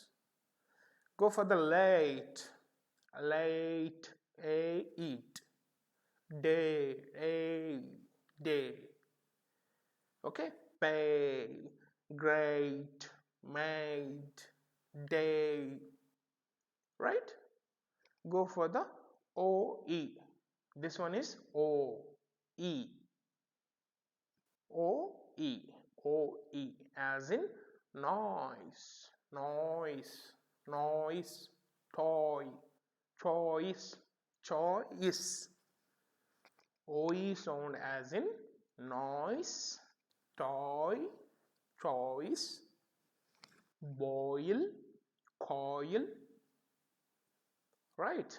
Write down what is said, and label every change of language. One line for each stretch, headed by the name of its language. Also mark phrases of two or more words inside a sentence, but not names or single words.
English: Go for the late, late, a eat, day, a day. Okay, pay, great, made, day. Right? Go for the OE. This one is O-E. O-E. O-E as in noise, noise, noise, toy, choice, choice. OE sound as in noise, toy, choice, boil, coil, right?